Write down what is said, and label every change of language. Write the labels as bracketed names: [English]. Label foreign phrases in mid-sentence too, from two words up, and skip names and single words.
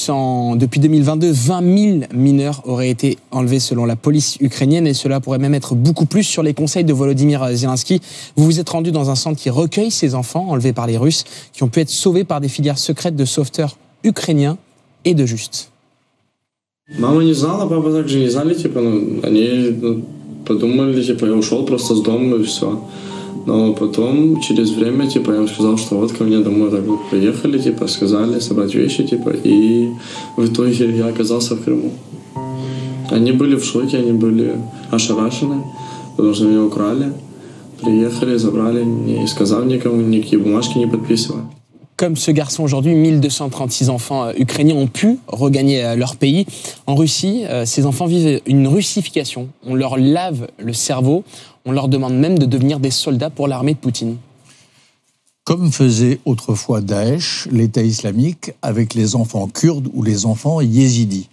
[French] Depuis 2022, 20 000 mineurs auraient été enlevés selon la police ukrainienne, et cela pourrait même être beaucoup plus sur les conseils de Volodymyr Zelensky. Vous vous êtes rendu dans un centre qui recueille ces enfants enlevés par les Russes, qui ont pu être sauvés par des filières secrètes de sauveteurs ukrainiens et de Just. [Russian] Мама не знала, папа также не знали, они подумали, я ушел просто с дома и все. Но потом, через время, я им сказал, что вот ко мне домой так вот приехали, сказали собрать вещи, и в итоге я оказался в Крыму. Они были в шоке, они были ошарашены, потому что меня украли, приехали, забрали, не сказав никому, никакие бумажки не подписывали. [French] Comme ce garçon aujourd'hui, 1236 enfants ukrainiens ont pu regagner leur pays. En Russie, ces enfants vivent une russification. On leur lave le cerveau, on leur demande même de devenir des soldats pour l'armée de Poutine. Comme faisait autrefois Daesh, l'État islamique, avec les enfants kurdes ou les enfants yézidis.